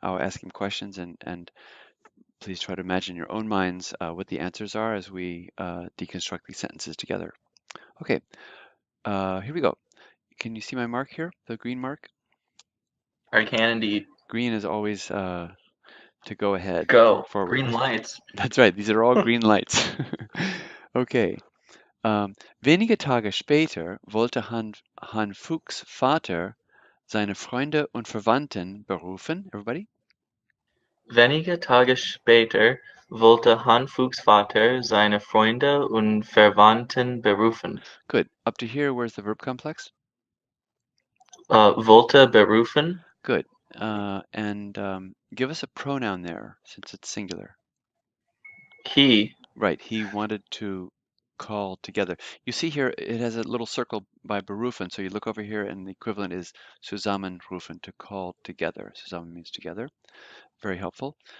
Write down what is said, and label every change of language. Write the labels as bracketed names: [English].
[English] I'll ask him questions and please try to imagine in your own minds what the answers are as we deconstruct these sentences together. Okay, here we go. Can you see my mark here, the green mark? I can indeed. Green is always to go ahead, Go. forward. Green lights. That's right, these are all green lights. Okay. [German] Wenige Tage später wollte Han Fuchs Vater seine Freunde und Verwandten berufen. [English] Everybody? [German] Wenige Tage später wollte Hanfuchs Vater seine Freunde und Verwandten berufen. [English] Good. Up to here, where's the verb complex? [German] Wollte berufen. [English] Good. And give us a pronoun there since it's singular. He. Right, he wanted to call together. You see here, it has a little circle by berufen, so you look over here and the equivalent is zusammenrufen, to call together. Zusammen means together. Very helpful.